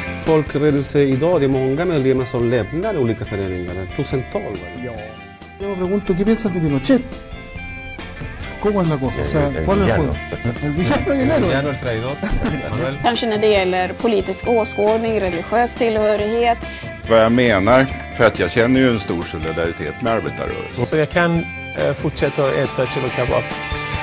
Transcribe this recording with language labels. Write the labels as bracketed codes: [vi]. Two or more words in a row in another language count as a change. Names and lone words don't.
[sv] folkrörelse idag. Det är många medlemmar som lämnar olika föreningar. Tusental. Ja. [es] Yo me pregunto, ¿qué piensas de Pinochet? ¿Cómo es la cosa? O sea, ¿cuál es el juego? El villano y el héroe. Villano, el traidor. Manuel. [sv] Kanske när det gäller politisk åskådning, religiös tillhörighet. Vad jag menar, för att jag känner ju en stor solidaritet med arbetarrörelsen. Så jag kan fortsätta att äta chili kebab.